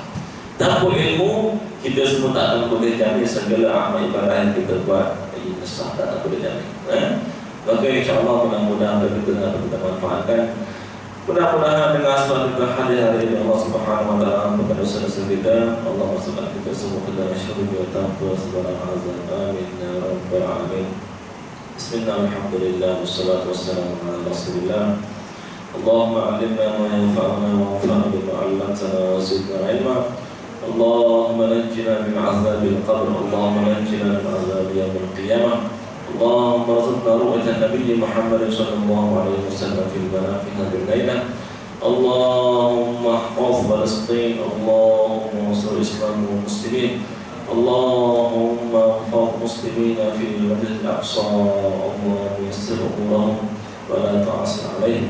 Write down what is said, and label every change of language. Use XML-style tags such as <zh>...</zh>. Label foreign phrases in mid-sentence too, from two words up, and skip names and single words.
<ms>Tanpa ilmu kita semua tak akan boleh jamin segala amal ibadah yang kita buat ilmu sah, tak boleh jamin. Maka insyaAllah mudah-mudahan kita manfaatkan. Mudah-mudahan dengan sebab kita hadir hari ini</ms> <ar>الله سبحانه وتعالى</ar> <ms>kepada saudara kita, Allah masukkan kita semua ke dalam syurga tanpa sebarang azab.</ms> <ar>آمين يا رب العالمين. بسم الله، الحمد لله، والصلاة والسلام على رسول الله. اللهم علمنا ما ينفعنا وانفعنا بما علمتنا وزدنا علما. اللهم نجنا من عذاب القبر، اللهم نجنا من عذاب يوم القيامة. اللهم ارزقنا رؤية النبي محمد صلى الله عليه وسلم في المنام في هذه الليلة. اللهم احفظ فلسطين، اللهم انصر الإسلام والمسلمين، اللهم احفظ المسلمين في المسجد الأقصى، اللهم يسر أمورهم ولا تعصر عليهم.</ar>